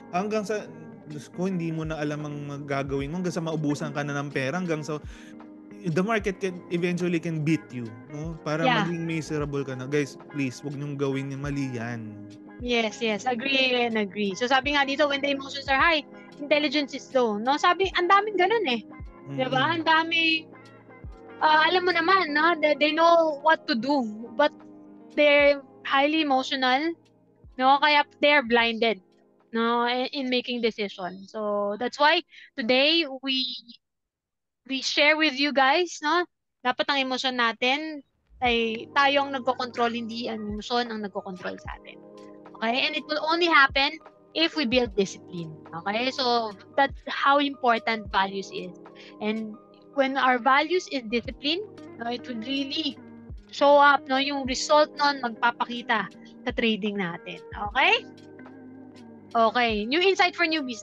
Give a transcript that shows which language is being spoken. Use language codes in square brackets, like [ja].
[tl] Hanggang sa, Diyos ko, hindi mo na alam ang gagawin mo. Hanggang sa maubusan ka na ng pera. Hanggang sa, [en] the market eventually can beat you. [tl] No? Para maging miserable ka na. Guys, please, huwag niyong gawin yung mali yan. [en] Yes. Agree and agree. [tl] So sabi nga dito, [en] when the emotions are high, intelligence is low. No? [tl] Sabi, ang daming ganun eh. Diba? Ang daming, alam mo naman, no? [en] They know what to do. But they're highly emotional. No? Kaya they're blinded, no, in making decisions. So that's why today we share with you guys, no? [tl] Dapat ang emosyon natin ay tayo ang nagko-control, hindi ang emosyon ang nagko-control sa atin. [en] Okay? And it will only happen if we build discipline. Okay? So that's how important values is. And when our values is discipline, no, it would really show up, no, [tl] yung result nun magpapakita sa trading natin. [en] Okay? Okay, new insight for newbies.